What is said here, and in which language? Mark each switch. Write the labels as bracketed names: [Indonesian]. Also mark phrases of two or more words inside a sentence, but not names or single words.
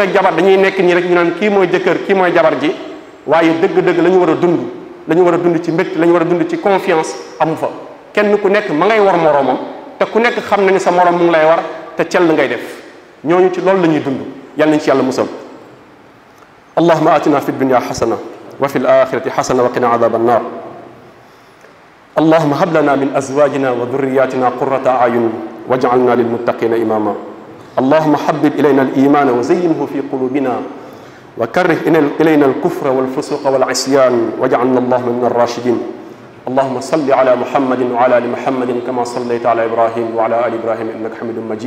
[Wolof] ak jabar dañuy nekk nii rek ñu naan kii mooy jëkkër kii mooy jabar ji waaye dëgg-dëgg la ñu war a dund la ñu war a dund ci mbégte la ñu war a dund ci confiance amu fa kenn ku nekk ma ngay war moroomam te ku nekk xam na ni sa moroom mu ngi lay war te cell ngay def ñooñu ci loolu la ñuy dund yàlla nañ ci yàlla musal [Arabic] اللهم آتنا في الدنيا حسنة وفي الآخرة حسنة وقنا عذاب النار اللهم هب لنا من أزواجنا وذرياتنا قرة أعين واجعلنا للمتقين إماما. اللهم حبب إلينا الإيمان وزينه في قلوبنا وكره إلينا الكفر والفسوق والعصيان واجعلنا اللهم من الراشدين. اللهم صل على محمد وعلى آل محمد كما صليت على إبراهيم وعلى آل إبراهيم إنك حميد مجيد.